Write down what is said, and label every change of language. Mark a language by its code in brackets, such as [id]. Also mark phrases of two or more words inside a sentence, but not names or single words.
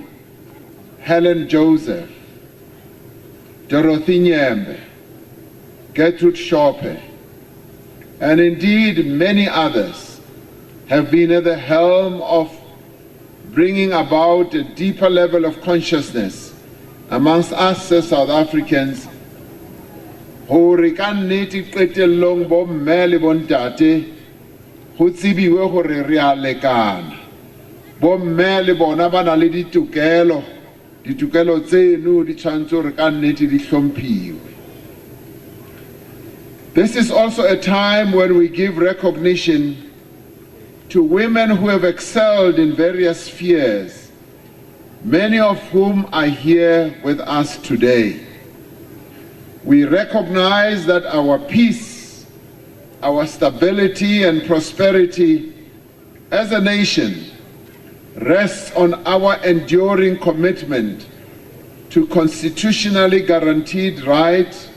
[en] Helen Joseph, Dorothy Nyembe, Gertrude Shope, and indeed many others have been at the helm of bringing about a deeper level of consciousness amongst us as South Africans, [st] ho re ka nnete qetellong bo mme le bontate ho tsibiwe hore re a lekana. Bo mme le bona ba na le ditokelo tseno di tshwanetse hore ka nnete di hlomphiwe. [en] This is also a time when we give recognition to women who have excelled in various spheres, many of whom are here with us today. We recognize that our peace, our stability and prosperity as a nation rests on our enduring commitment to the constitutionally guaranteed right